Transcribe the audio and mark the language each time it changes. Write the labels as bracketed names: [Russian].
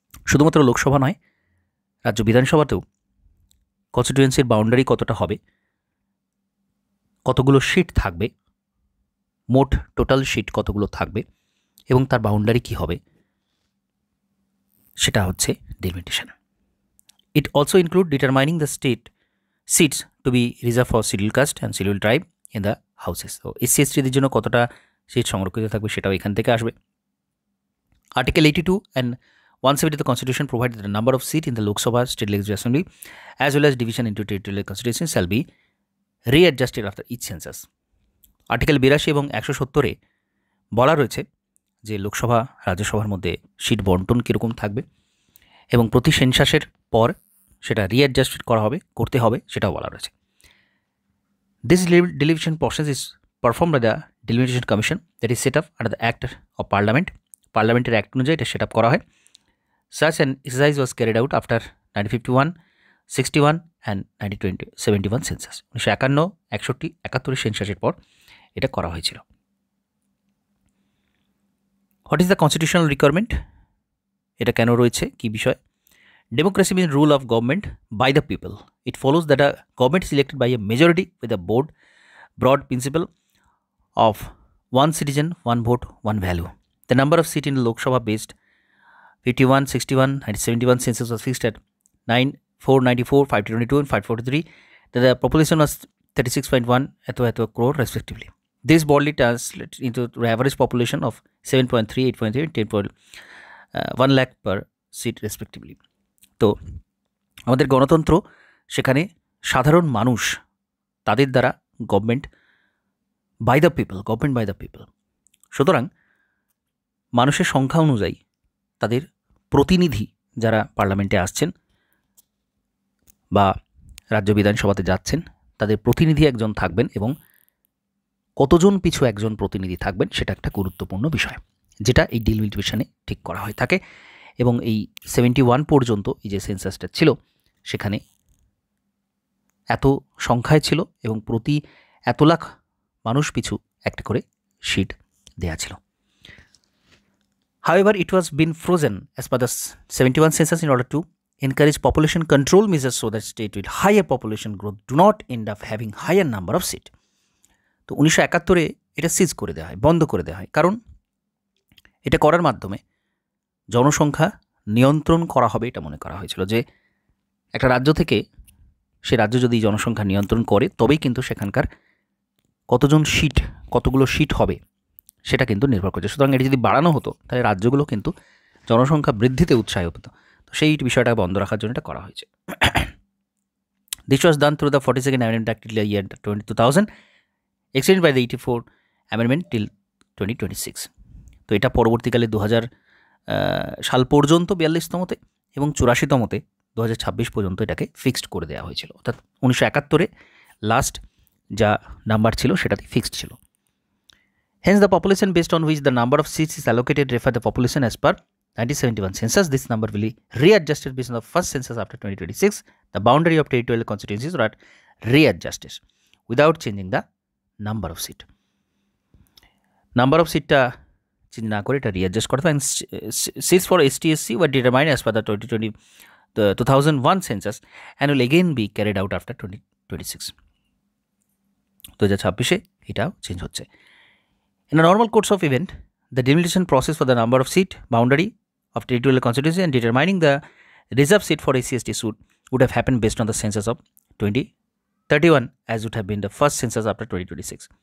[Bangla] শুধুমাত্র লোকসভা নয়, রাজ্য বিধানসভাতেও কনস্টিটিউয়েন্সির বাউন্ডারি কতটা হবে, কতগুলো সিট থাকবে, মোট টোটাল সিট কতগুলো থাকবে, এবং তার বাউন্ডারি কী হবে, সেটা হচ্ছে delimitation. [English] It also include determining the state seats to be reserve for schedule caste and schedule tribe in the houses. [Bangla] তো এসসি এসটিদের জন্য কতটা সিট সংরক্ষিত থাকবে, সেটাও এখান থেকে আসবে। [English] Article 82 and 170 of the Constitution provide that the number of seats in the Lok Sabha State Legislative Assembly as well as division into territorial constituencies shall be readjusted after each census. [Bangla] Article 82 এবং 170-এ বলা রয়েছে যে লোকসভা রাজ্যসভার মধ্যে seat বন্টন কীরকম থাকবে, এবং প্রতি সেন্সাসের পর সেটা রিঅ্যাডজাস্ট করতে হবে, সেটাও বলা রয়েছে। [English] This delimitation process is perform by the delimitation commission that is set up under the act of parliament. [Bangla] পার্লামেন্টের অ্যাক্ট অনুযায়ী এটা সেট আপ করা হয়। [English] Such an exercise was carried out after 1951, 61 and 1971 census. [Bangla] 1951, 61, 71 সেন্সাসের পর এটা করা হয়েছিল। [English] What is the constitutional requirement? [Bangla] এটা কেন রয়েছে, কি বিষয়? [English] Democracy means rule of government by the people. It follows that a government is elected by a majority with a broad principle of one citizen, one vote, one value. The number of seats in the Lok Sabha based 51, 61, 1971 census was fixed at 494, 522 and 543. The population was 36.1 crore respectively. This broadly translates into average population of 7.3, 8.3 and 10.1 lakh per seat respectively. [Bangla] তো আমাদের গণতন্ত্র, সেখানে সাধারণ মানুষ, তাদের দ্বারা [English] Government by the people. [Bangla] সুতরাং মানুষের সংখ্যা অনুযায়ী তাদের প্রতিনিধি যারা পার্লামেন্টে আসছেন বা রাজ্য বিধানসভাতে যাচ্ছেন, তাদের প্রতিনিধি একজন থাকবেন, এবং কতজন পিছু একজন প্রতিনিধি থাকবেন সেটা একটা গুরুত্বপূর্ণ বিষয়, যেটা এই ডিলিমিটেশনে ঠিক করা হয়ে থাকে। এবং এই 71 পর্যন্ত এই যে সেন্সাসটা ছিল, সেখানে এত সংখ্যায় ছিল, এবং প্রতি এত লাখ মানুষ পিছু একটা করে সিট দেয়া ছিল। [English] However, it was been frozen as per the 71 census in order to encourage population control measures so that states with higher population growth do not end up having higher number of seats. [Bangla] তো 1971-এ এটা সিজ করে দেওয়া হয়, বন্ধ করে দেওয়া হয়, কারণ এটা করার মাধ্যমে জনসংখ্যা নিয়ন্ত্রণ করা হবে, এটা মনে করা হয়েছিল যে একটা রাজ্য থেকে সে রাজ্য যদি জনসংখ্যা নিয়ন্ত্রণ করে, তবেই কিন্তু সেখানকার কতগুলো সিট হবে সেটা কিন্তু নির্ভর করছে। সুতরাং এটি যদি বাড়ানো হতো, তাহলে রাজ্যগুলো কিন্তু জনসংখ্যা বৃদ্ধিতে উৎসাহী হতো। তো সেই বিষয়টা বন্ধ রাখার জন্য এটা করা হয়েছে। [English] This was done through the 42nd amendment act year 2000, extended by the 84 amendment till 2026। [Bangla] তো এটা পরবর্তীকালে 2000 সাল পর্যন্ত 42তমতে এবং 84তমতে 2026 পর্যন্ত এটাকে ফিক্সড করে দেওয়া হয়েছিল। অর্থাৎ 1971-এ লাস্ট যা নাম্বার ছিল সেটাতে ফিক্সড ছিল। [English] Hence, the population based on which the number of seats is allocated refer the population as per 1971 census. This number will be readjusted based on the first census after 2026. The boundary of territorial constituencies are readjusted without changing the number of seats. [Bangla] Number of সিটটা change না করে এটা readjust করতে হবে। [English] And seats for ST/SC were determined as per the 2001 census and will again be carried out after 2026. [Bangla] 2026 এটাও change হচ্ছে। [English] In a normal course of event, the delimitation process for the number of seat boundary of territorial constituency and determining the reserve seat for SC/ST suit would have happened based on the census of 2031 as would have been the first census after 2026.